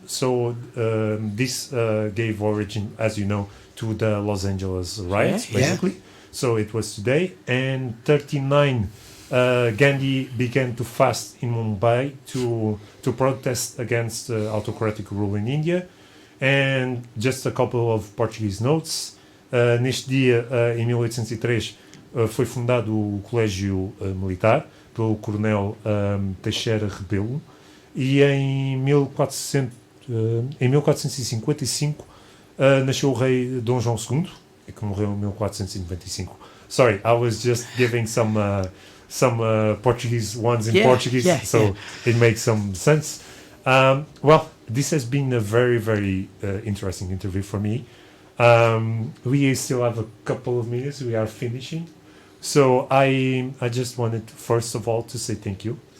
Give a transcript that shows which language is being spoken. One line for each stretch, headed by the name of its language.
English: So this gave origin, as you know, to the Los Angeles riots, Yeah. basically. So it was today. And 39, Gandhi began to fast in Mumbai to protest against autocratic rule in India. And just a couple of Portuguese notes.
Portuguese: Neste dia, em 1803, foi fundado o Colégio Militar pelo Coronel Teixeira Rebelo, e em 1455 nasceu o rei Dom João II, que morreu em 1495.
English: Sorry, I was just giving some Portuguese ones in Portuguese, so it makes some sense. Well, this has been a very, very interesting interview for me. We still have a couple of minutes. We are finishing. So I just wanted, first of all, to say thank you.